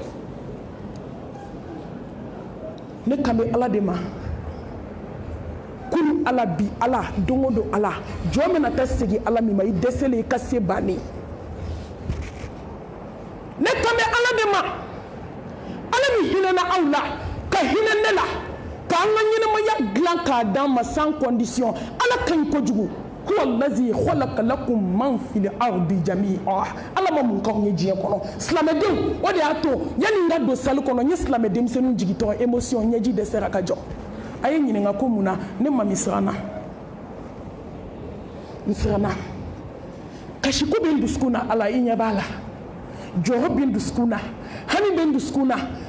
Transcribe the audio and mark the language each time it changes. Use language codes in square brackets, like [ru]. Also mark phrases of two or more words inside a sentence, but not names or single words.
[bm] ne kan bɛ ala de ma kunu ala bi ala don o don ala jɔn bɛna taa segin ala min ma i dɛsɛlen i ka se bannen. ne kan bɛ ala de ma ala min hinɛna aw la ka hinɛ ne la k'an ka ɲɛnamaya dilan k'a d'an ma [fr] sans condition. [bm] ala ka ɲi kojugu. [ar] هو الذي خلق لكم ما في الأرض جميعا. [bm] ala ma mun k'aw ye diɲɛ kɔnɔ. silamɛdenw o de y'a to yanni n ka don salle kɔnɔ n ye silamɛ denmisɛnninw jigitɔ émotion ɲɛji dɛsɛra ka jɔ. a ye ɲininka ko mun na ne mami siranna. n siranna kasiko bɛ n dusukun na ala i ɲɛ b'a la, jɔyɔrɔ bɛ n dusukun na, hami bɛ n dusukun na.